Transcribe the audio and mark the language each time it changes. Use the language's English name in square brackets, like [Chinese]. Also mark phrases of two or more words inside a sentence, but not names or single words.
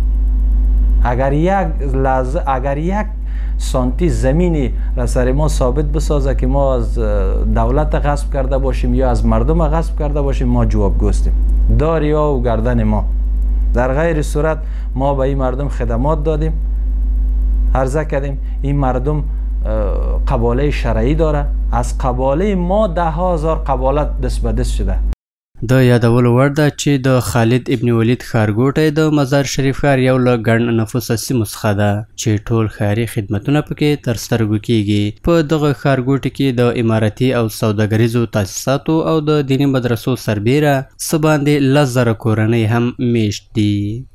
[Persian] اگر یک سانتی زمینی را سر ما ثابت بسازه که ما از دولت غصب کرده باشیم یا از مردم غصب کرده باشیم، ما جوابگوستیم. داریا و گردن ما. در غیر صورت ما به این مردم خدمات دادیم، عرضه کردیم این مردم قباله شرعی داره، از قباله ما 10,000 قبالت دست به دست شده. [Pashto] د یادولو وړ ده چې د خالد ابن ولید ښارګوټی د مزار شریف ښار یو له ګڼ نفوسه سیمو څخه ده چې ټول ښاري خدمتونه پکې تر سترګو کیږي. په دغه ښارګوټي کې د اماراتي او سوداګریزو تاسیساتو او د دیني مدرسو سربیره څه باندې 10,000 کورنۍ هم میشت دي.